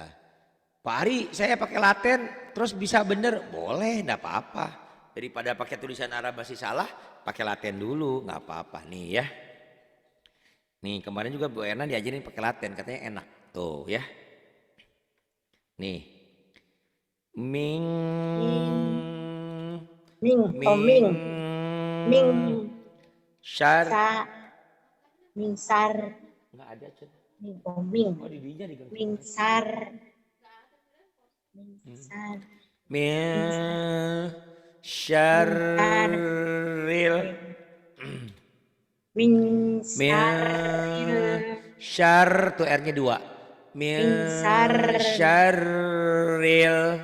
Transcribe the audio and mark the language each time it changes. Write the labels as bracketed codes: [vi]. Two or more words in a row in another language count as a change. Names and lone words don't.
[id] Pak Ari, saya pakai laten terus bisa bener? Boleh, enggak apa-apa. Daripada pakai tulisan Arab masih salah, pakai laten dulu, enggak apa-apa nih ya. Nih, kemarin juga Bu Erna diajarin pakai laten, katanya enak. Tuh ya. Nih. [ar] مِن مِن. أوه، مِن. مِن. شَر. مِن شَر. [id] Enggak ada, Cen. [ar] مِن. أوه، مِن. [su] Oh, di dinya diganti. [ar] مِن شَر. مِن شَر. مِن شَرِّ مِن مِن شَر [id] tuh R-nya 2. [ar] مِن شَرِّ